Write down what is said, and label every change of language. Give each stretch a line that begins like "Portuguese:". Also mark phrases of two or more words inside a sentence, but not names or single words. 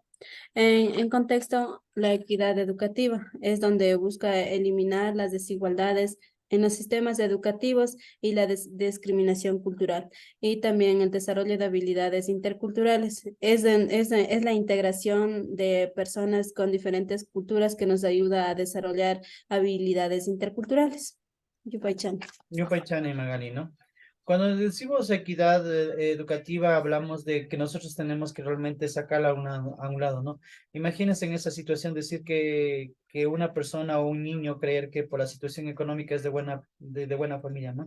Spanish: En contexto, la equidad educativa es donde busca eliminar las desigualdades en los sistemas educativos y la discriminación cultural, y también el desarrollo de habilidades interculturales. Es la integración de personas con diferentes culturas que nos ayuda a desarrollar habilidades interculturales. Yupaychan. Yupaychana y Magali, ¿no? Cuando decimos equidad educativa, hablamos de que nosotros tenemos que realmente sacarla a un lado, ¿no? Imagínense en esa situación decir que una persona o un niño creer que por la situación económica es de buena familia, ¿no?